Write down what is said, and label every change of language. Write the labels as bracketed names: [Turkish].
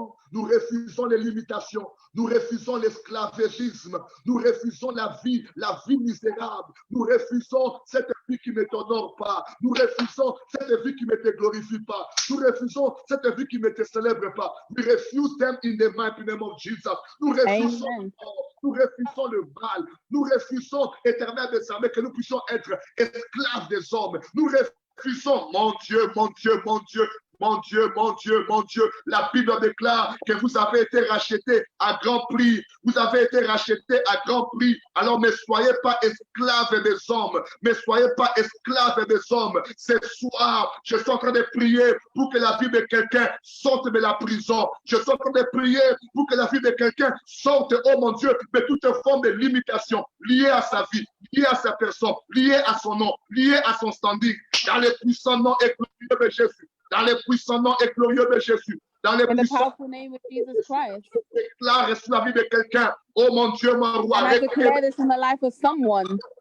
[French] nous refusons les limitations, nous refusons l'esclavagisme, nous refusons la vie misérable, nous refusons cette vie qui ne t'honore pas, nous refusons cette vie qui ne te glorifie pas, nous refusons cette vie qui ne te célèbre pas. [English] We refuse them in the mighty name of Jesus. [French] Nous refusons le mal, nous refusons, éternel des armées, que nous puissions être esclaves des hommes. Nous refusons, mon Dieu, mon Dieu, mon Dieu. Mon Dieu, mon Dieu, mon Dieu, la Bible déclare que vous avez été rachetés à grand prix. Vous avez été rachetés à grand prix. Alors ne soyez pas esclaves des hommes. Ne soyez pas esclaves des hommes. Ce soir, je suis en train de prier pour que la vie de quelqu'un sorte de la prison. Je suis en train de prier pour que la vie de quelqu'un sorte, oh mon Dieu, de toute forme de limitation liée à sa vie, liée à sa personne, liée à son nom, liée à son standing. Dans le puissant nom et glorieux de Jésus. Dans les puissants noms et glorieux de Jésus. Dans les puissants [English] name of Jesus Christ. [French] Je déclare sur la vie de quelqu'un. Oh mon Dieu, mon roi. [English] And I declare this in the life of someone.